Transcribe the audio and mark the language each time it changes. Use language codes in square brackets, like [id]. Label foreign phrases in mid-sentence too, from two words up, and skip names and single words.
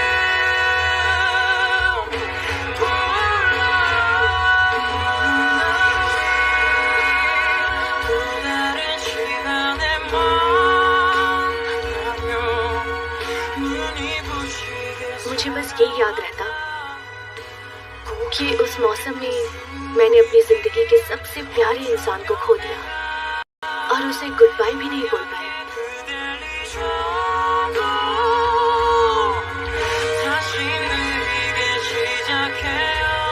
[ko] 불러 또 다른 시간에 만나면 눈이 부시게 [hi] मुझे बस ये याद रहता कि उस मौसम में मैंने अपनी जिंदगी के सबसे प्यारे इंसान को खो दिया और उसे [en] good bye [hi] भी नहीं बोल पाई। [ko] 다시 느리게 시작해요.